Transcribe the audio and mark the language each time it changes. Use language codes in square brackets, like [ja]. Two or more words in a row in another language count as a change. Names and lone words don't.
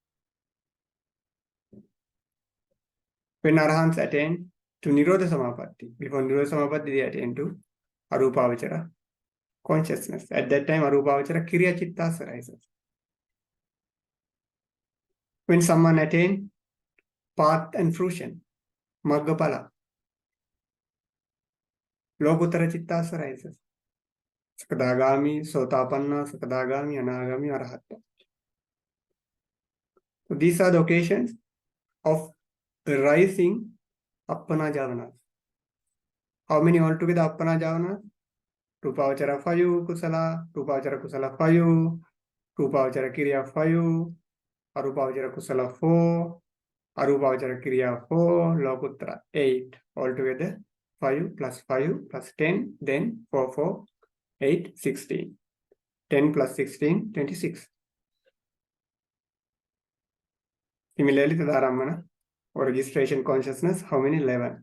[en] When Arahants attain to [pi] Nirodha Samapatti, [en] before [pi] Nirodha Samapatti [en] they attain to Arupavachara consciousness. At that time [pi] Arupavachara Kriya Chittas [en] arises. When someone attain path and fruition, [pi] Maggapala, Lokuttara Chittas arises. Sakadagami, Sotapanna, Sakadagami, Anagami, Arahatta. [en] So these are the occasions of rising [pi] Appana Javanas. [en] How many altogether [pi] Appana Javanas? Rupavachara 5 Kusala, Rupavachara Kusala 5, Rupavachara Kriya 5, Arupavachara Kusala 4, Arupavachara Kriya 4, Lokuttara 8. [en] Altogether 5 plus 5 plus 10, then 4, 4, 8, 16. 10 plus 16, 26. Similarly, Tadaramana or registration consciousness, how many? 11.